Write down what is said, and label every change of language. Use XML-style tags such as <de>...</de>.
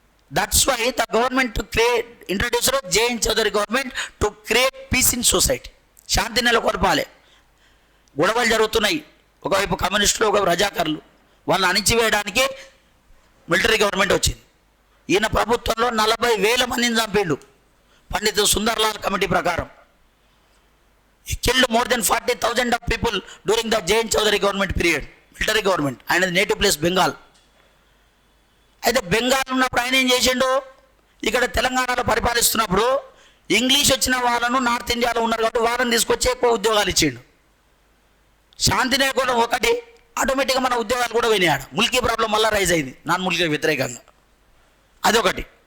<en>That's why the government to create introduced JN Chaudhary government to create peace in society.</en> <te>శాంతి నెలకొల్పాలి. గొడవలు జరుగుతున్నాయి, ఒకవైపు కమ్యూనిస్టులు, ఒకవైపు రజాకర్లు. వాళ్ళని అణిచివేయడానికి మిలిటరీ గవర్నమెంట్ వచ్చింది. ఈయన ప్రభుత్వంలో 40,000 మందిని చంపిండు పండిత్ సుందర్లాల్ కమిటీ ప్రకారం.</te> <en>He killed more than 40,000 of people during the J.N. Chaudhary government period, military government.</en> <te>ఆయన నేటివ్ ప్లేస్ బెంగాల్. అయితే బెంగాల్ ఉన్నప్పుడు ఆయన ఏం చేసిండు, ఇక్కడ తెలంగాణలో పరిపాలిస్తున్నప్పుడు ఇంగ్లీష్ వచ్చిన వాళ్ళను నార్త్ ఇండియాలో ఉన్నారు కాబట్టి వాళ్ళని తీసుకొచ్చి ఎక్కువ ఉద్యోగాలు ఇచ్చిండు. శాంతి లేకుండా ఒకటి ఆటోమేటిక్గా మన ఉద్యోగాలు కూడా పోయినాడు. ముల్కీ ప్రాబ్లం మళ్ళీ రైజ్ అయింది నాన్ ముల్కీ వ్యతిరేకంగా, అదొకటి.</te>